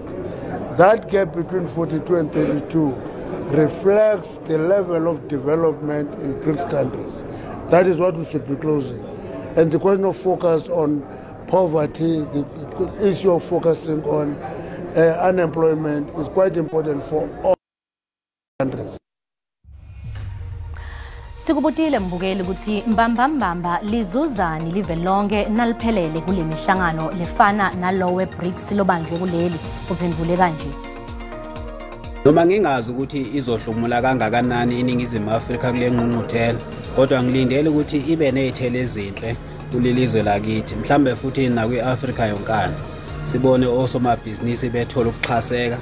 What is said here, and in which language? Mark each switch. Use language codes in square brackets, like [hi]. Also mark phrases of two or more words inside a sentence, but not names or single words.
[en] That gap between 42 and 32 reflects the level of development in BRICS countries. That is what we should be closing. And the question of focus on poverty, the issue of focusing on unemployment is quite important for all countries. [ss] Sikubutile mbukeli ukuthi mbamba lizuzani live lonke naliphelele kule mihlangano lefana nalowe BRICS lobanjwe kuleli uphendvule kanje. Noma ngingazi ukuthi izohlumula kangakanani iningizimu Afrika kule ngqungquthela kodwa ngilindele ukuthi ibe nezithelo ezinhle kulelizwe lakithi mhlambe futhi na kwiAfrika yonkana sibone osomabhizinisi bethola ukuxhaseka.